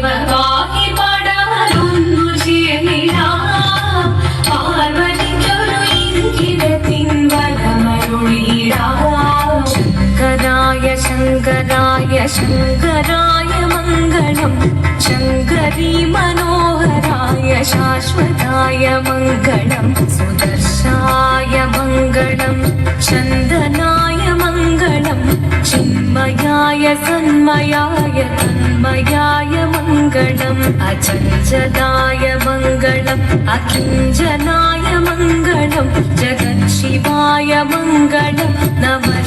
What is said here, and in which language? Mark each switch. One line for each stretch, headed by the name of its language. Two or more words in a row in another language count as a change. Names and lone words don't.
Malayalam: പാടി പാടാനൊന്നു ചേർന്നിടാം പാർവതിക്കൊരു ഇംഗിതത്തിൻ വരമരുളിടാം ശങ്കരായ ശങ്കരായ ശങ്കരായ മംഗളം ശങ്കരീ മനോഹരായ ശാശ്വതായ മംഗളം സുദർശായ മംഗളം
Sanskrit: सन्मयाय तन्मयाय मङ्गलम् अचञ्चलाय मङ्गलम् अकिञ्चनाय मङ्गलम् जगत्शिवाय मङ्गलम् नमः